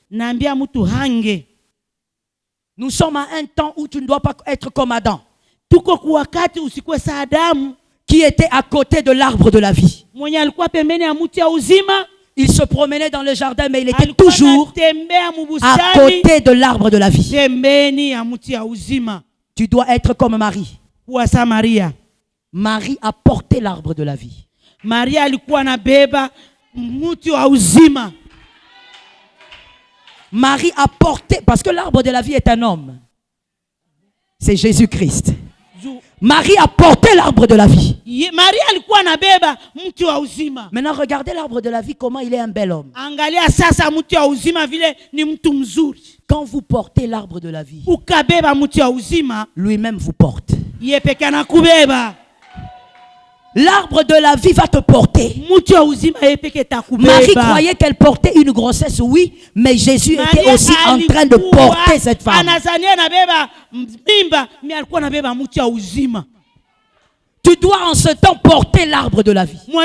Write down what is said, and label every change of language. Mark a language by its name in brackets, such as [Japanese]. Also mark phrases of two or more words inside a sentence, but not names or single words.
[French] Nous sommes à un temps où tu ne dois pas être comme Adam, qui était à côté de l'arbre de la vie. Il se promenait dans le jardin, mais il était toujours à côté de l'arbre de la vie. Tu dois être comme Marie. Marie a porté l'arbre de la vie. [Swahili] Maria alikuwa anabeba mti wa uzima. [French] Marie a porté, parce que l'arbre de la vie est un homme. C'est Jésus-Christ. Marie a porté l'arbre de la vie. [Swahili] Maria alikuwa anabeba mti wa uzima. [French] Maintenant regardez l'arbre de la vie, comment il est un bel homme. [Swahili] Angalia sasa mti wa uzima vile ni mtu mzuri. [French] Quand vous portez l'arbre de la vie, [Swahili] ukabeba mti wa uzima, [French] lui-même vous porte. [Swahili] Yeye peke anakubeba. [French] L'arbre de la vie va te porter. Marie croyait qu'elle portait une grossesse, oui, mais Jésus était aussi en train de porter cette femme. Tu dois en ce temps porter l'arbre de la vie.